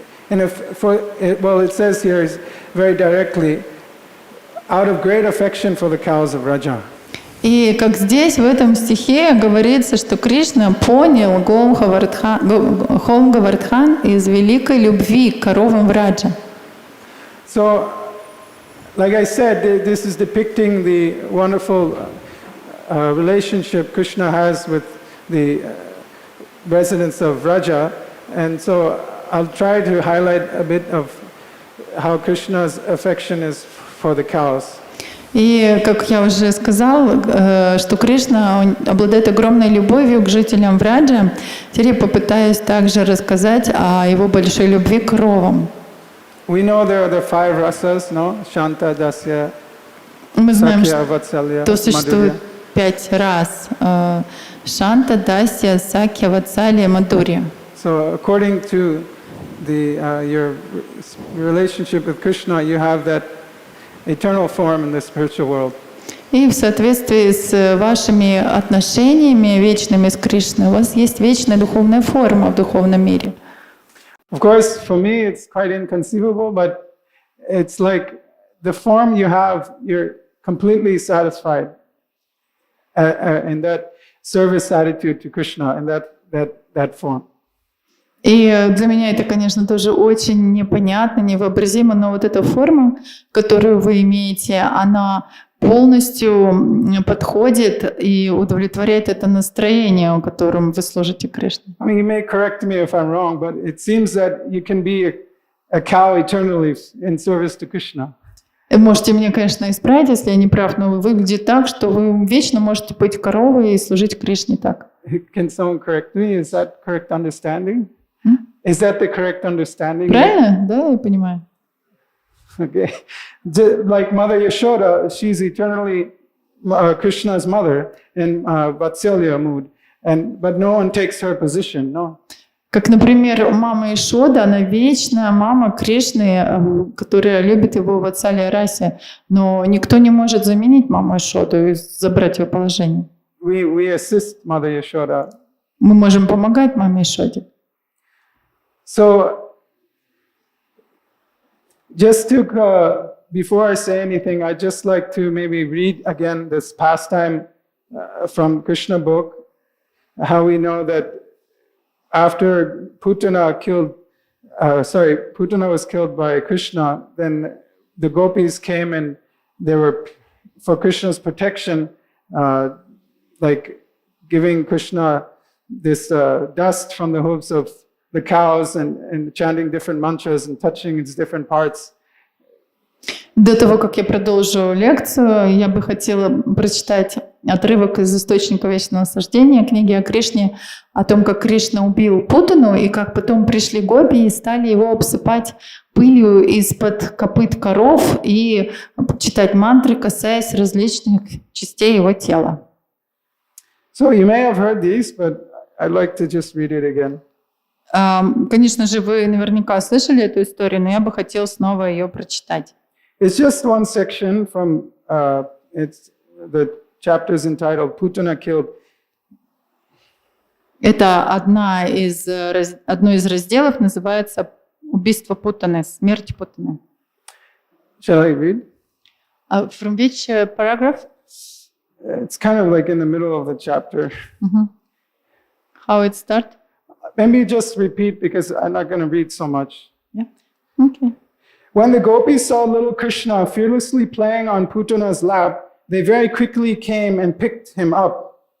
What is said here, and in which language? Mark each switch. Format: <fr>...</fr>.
<en>It says here very directly, out of great affection for the cows of Raja.</en> <ru>И как здесь в этом стихе говорится, что Кришна понял Холм Гавардхан из великой любви к коровам Враджа.</ru> <en>So, like I said, this is depicting the wonderful relationship Krishna has with the residents of Raja, and so I'll try to highlight a bit of how Krishna's affection is for the cows.</en> <ru>И, как я уже сказал, что Кришна обладает огромной любовью к жителям Враджа, теперь я попытаюсь также рассказать о его большой любви к коровам.</ru> <en>We know there are the 5 rasas, no? Shanta, Dasya,</en> <ru>Мы знаем,</ru> <en>Sakya, Vatsalya,</en> <ru>что существует</ru> <en>Madhurya.</en> <ru>5 рас. Шанта, Дасия, Сакья, Ватсалия, Мадурья.</ru> <en>So according to your relationship with Krishna, you have that eternal form in the spiritual world.</en> <ru>И в соответствии с вашими отношениями вечными с Кришной у вас есть вечная духовная форма в духовном мире.</ru> <en>Of course, for me, it's quite inconceivable, but it's like the form you have, you're completely satisfied in that service attitude to Krishna, in that form.</en> <ru>И для меня это, конечно, тоже очень непонятно, невообразимо, но вот эта форма, которую вы имеете, она полностью подходит и удовлетворяет это настроение, которым вы служите Кришне.</ru> <en>I mean, you may correct me if I'm wrong, but it seems that you can be a cow eternally in service to Krishna.</en> <ru>Можете меня, конечно, исправить, если я не прав, но выглядит так, что вы вечно можете быть коровой и служить Кришне так.</ru> <en>Can someone correct me? Is that correct understanding? Is that the correct understanding?</en> <ru>Правильно? Да, я понимаю.</ru> <en>Okay. Like Mother Yashoda, she's eternally Krishna's mother in Vatsalya mood, but no one takes her position, no?</en> <ru>Как, например, мама Ишода, она вечная мама Кришны, которая любит его в Ватсалия расе, но никто не может заменить маму Ишоду и забрать ее положение.</ru> <en>We assist Mother Yashoda.</en> <ru>Мы можем помогать маме Ишоде.</ru> <en>So, just to, before I say anything, I'd just like to maybe read again this pastime from Krishna book, how we know that after Putana was killed by Krishna, then the gopis came and they were, for Krishna's protection, like giving Krishna this dust from the hooves of the cows and chanting different mantras and touching its different parts.</en> <ru>До того, как я продолжу лекцию, я бы хотела прочитать отрывок из «Источника вечного наслаждения», книги о Кришне, о том, как Кришна убил Путану, и как потом пришли гопи и стали его обсыпать пылью из-под копыт коров и читать мантры, касаясь различных частей его тела.</ru> <en>So you may have heard these, but I'd like to just read it again.</en> <ru>Конечно же, вы наверняка слышали эту историю, но я бы хотела снова ее прочитать.</ru> <en>It's just one section from it's the chapter is entitled Putana killed.</en> <ru>Это одно из разделов, называется «Убийство Путаны», «Смерть Путаны».</ru> <en>Shall I read? From which paragraph? It's kind of like in the middle of the chapter. How it start? Maybe just repeat because I'm not going to read so much. Yeah. Okay. When the gopis saw little Krishna fearlessly playing on Putana's lap, they very quickly came and picked him up.</en>